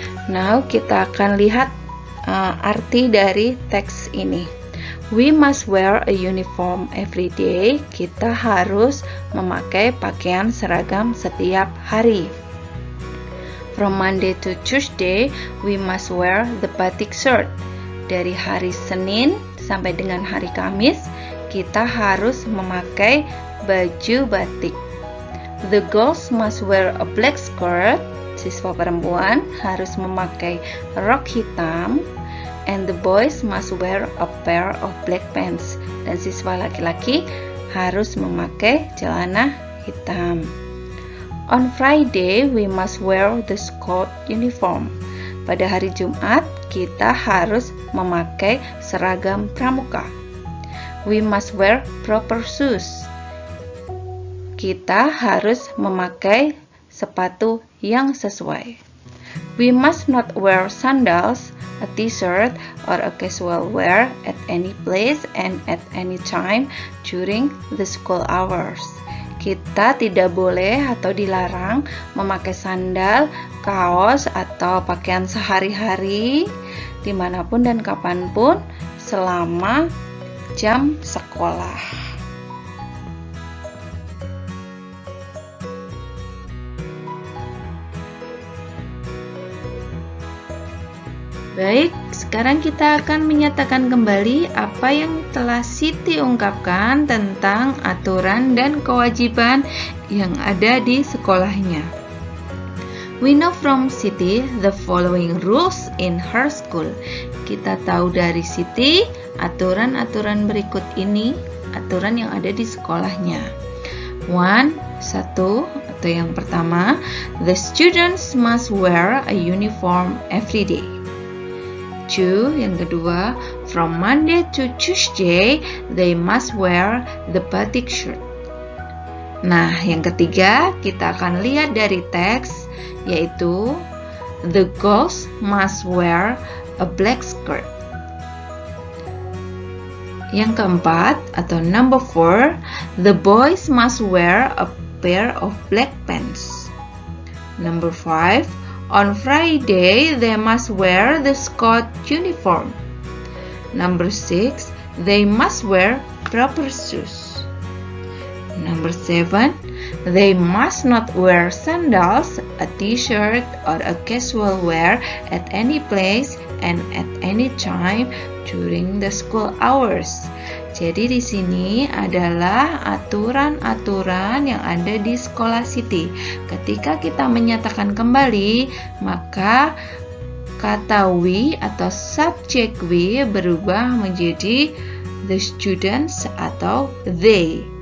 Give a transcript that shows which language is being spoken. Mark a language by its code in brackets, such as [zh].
[id] Now kita akan lihat arti dari teks ini. [en] We must wear a uniform every day. [id] Kita harus memakai pakaian seragam setiap hari. [en] From Monday to Tuesday, we must wear the batik shirt. [id] Dari hari Senin sampai dengan hari Kamis, kita harus memakai baju batik. [en] The girls must wear a black skirt. [id] Siswa perempuan harus memakai rok hitam. [en] And the boys must wear a pair of black pants. [id] Dan siswa laki-laki harus memakai celana hitam. [en] On Friday, we must wear the school uniform. [id] Pada hari Jumat, kita harus memakai seragam pramuka. [en] We must wear proper shoes. [id] Kita harus memakai sepatu yang sesuai. [en] We must not wear sandals, a t-shirt, or a casual wear at any place and at any time during the school hours. [id] Kita tidak boleh atau dilarang memakai sandal, kaos, atau pakaian sehari-hari dimanapun dan kapanpun selama jam sekolah. Baik, sekarang kita akan menyatakan kembali apa yang telah Siti ungkapkan tentang aturan dan kewajiban yang ada di sekolahnya. [en] We know from Siti the following rules in her school. [id] Kita tahu dari Siti aturan-aturan berikut ini, aturan yang ada di sekolahnya. [en] 1. [id] Atau yang pertama, [en] the students must wear a uniform every day. 2. [id] Yang kedua, [en] from Monday to Tuesday, they must wear the batik shirt. [id] Nah, yang ketiga, kita akan lihat dari teks, yaitu [en] the girls must wear a black skirt. [id] Yang keempat, atau [en] number 4, the boys must wear a pair of black pants. Number 5, on Friday, they must wear the Scott uniform. Number 6, they must wear proper shoes. Number 7, they must not wear sandals, a t-shirt, or a casual wear at any place and at any time during the school hours. [id] Jadi di sini adalah aturan-aturan yang ada di sekolah Siti. Ketika kita menyatakan kembali, maka kata we atau subjek we berubah menjadi the students atau they.